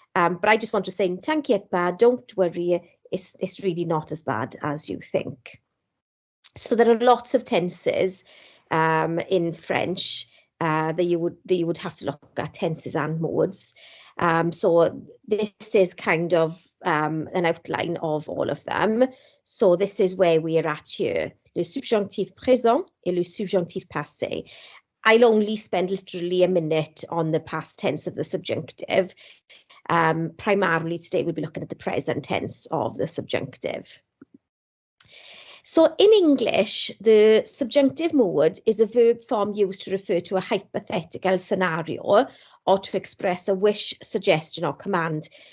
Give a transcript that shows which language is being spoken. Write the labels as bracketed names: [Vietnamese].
[English] But I just want to say, [French] t'inquiète pas, [English] don't worry, it's really not as bad as you think. So there are lots of tenses in French that you would have to look at, tenses and modes. So this is kind of an outline of all of them. So this is where we are at here: [French] le subjonctif présent et le subjonctif passé. [English] I'll only spend literally a minute on the past tense of the subjunctive. Primarily today we'll be looking at the present tense of the subjunctive. So in English, the subjunctive mode is a verb form used to refer to a hypothetical scenario or to express a wish, suggestion or command.